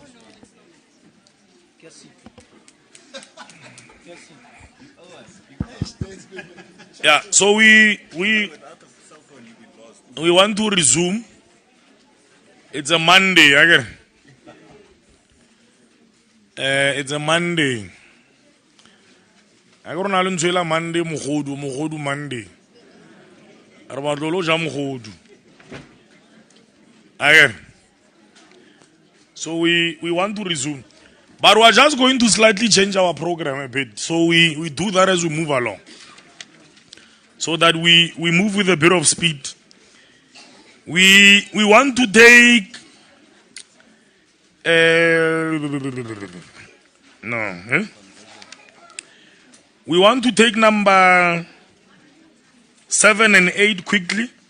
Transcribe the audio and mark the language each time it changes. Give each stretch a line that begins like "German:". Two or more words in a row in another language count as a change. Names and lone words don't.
English: Yeah, so we want to resume. It's a Monday again. It's a Monday. I don't know Monday mogodu Monday.
Tswana: Re batlo lo ja mogodu.
English: Again. So we want to resume. But we are just going to slightly change our program a bit. So we do that as we move along. So that we move with a bit of speed. We want to take we want to take number 7 and 8 quickly.